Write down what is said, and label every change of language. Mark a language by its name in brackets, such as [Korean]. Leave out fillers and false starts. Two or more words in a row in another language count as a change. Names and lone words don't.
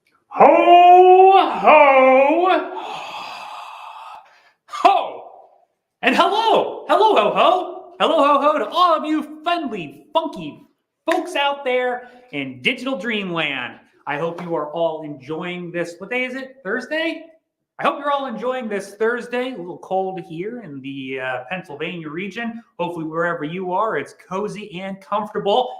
[English] Ho, ho, ho! And hello, hello, ho, ho! Hello, ho, ho to all of you friendly, funky folks out there in digital dreamland. I hope you are all enjoying this. What day is it? Thursday? I hope you're all enjoying this Thursday. A little cold here in the Pennsylvania region. Hopefully, wherever you are, it's cozy and comfortable.